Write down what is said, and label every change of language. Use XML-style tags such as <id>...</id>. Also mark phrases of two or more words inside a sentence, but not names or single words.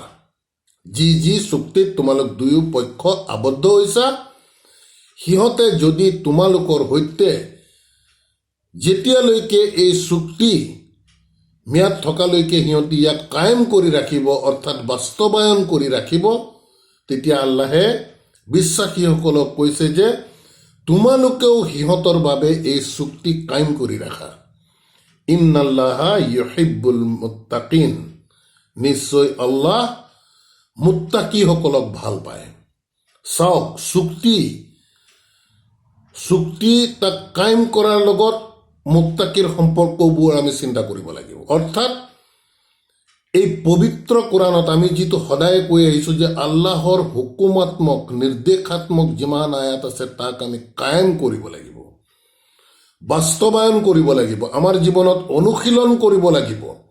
<as>যি যি চুক্তিত তোমালোক দুয়ো পক্ষ আবদ্ধ হৈছা, সিহঁতে যদি তোমালোকৰ সৈতে যেতিয়ালৈকে এই চুক্তি ম্যাদ থকালৈকে সিহঁতি ইয়াক কায়েম কৰি ৰাখিব, অৰ্থাৎ বাস্তৱায়ন কৰি ৰাখিব, তেতিয়া আল্লাহে বিশ্বাসীসকলক কৈছে যে তোমালোকেও সিহঁতৰ বাবে এই চুক্তি কায়েম কৰি ৰাখা।</as> <ar>إن الله يحب المتقين,</ar> <as>নিশ্চয় আল্লাহ মুত্তাকিসকলক ভাল পায়। চাওক, চুক্তি তাক কায়েম কৰাৰ লগত মুত্তাকিৰ সম্পৰ্কবোৰ আমি চিন্তা কৰিব লাগিব। অৰ্থাৎ এই পবিত্ৰ কোৰাণত আমি যিটো সদায় কৈ আহিছোঁ যে আল্লাহৰ হুকুমাত্মক, নিৰ্দেশাত্মক যিমান আয়াত আছে তাক আমি কায়েম কৰিব লাগিব, বাস্তৱায়ন কৰিব লাগিব, আমাৰ জীৱনত অনুশীলন কৰিব লাগিব।</as>